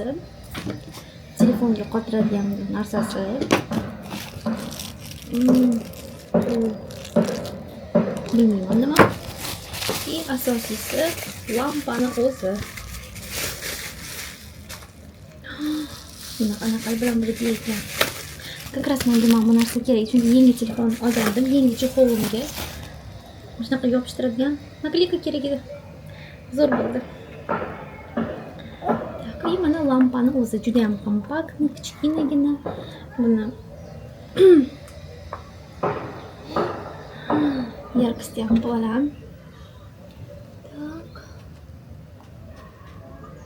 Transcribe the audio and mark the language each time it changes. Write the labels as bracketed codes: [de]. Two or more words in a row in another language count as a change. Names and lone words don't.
[uz] Telefonga qotiradigan narsasi. Bilmayman nima. И asosiysi lampani o'zi. Anaqa bilan birga ekan. [ru] Как раз [uz] menga mana bu narsa kerak. Chunki yangi telefon olgandim, yangi chexolga. Shunaqa yopishtiradigan nakleyka kerak edi. Zo'r bo'ldi. [ru] Так, и [uz] mana lampani o'zi juda ham kompaktni, kichkinagina. Buni yarkosti ham baland. Так.